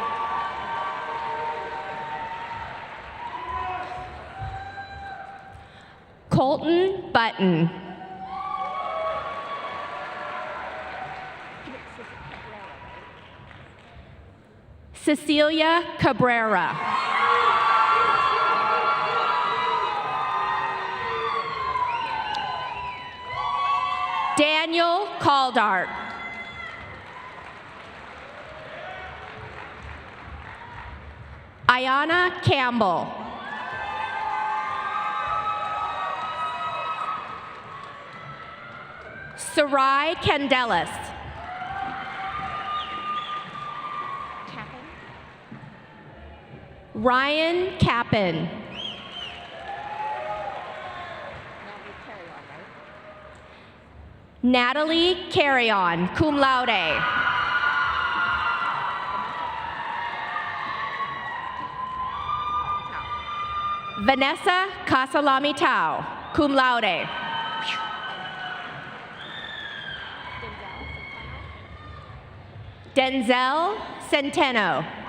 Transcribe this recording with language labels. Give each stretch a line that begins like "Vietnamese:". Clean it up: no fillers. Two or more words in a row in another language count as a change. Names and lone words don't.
English: Colton Button. Cecilia Cabrera. Daniel Caldart. Ayana Campbell. Sarai Candelas. Ryan Kappen. Natalie Carrion,
Latin: cum laude.
English: Vanessa Casalami Tau,
Latin: cum laude.
English: Denzel Centeno.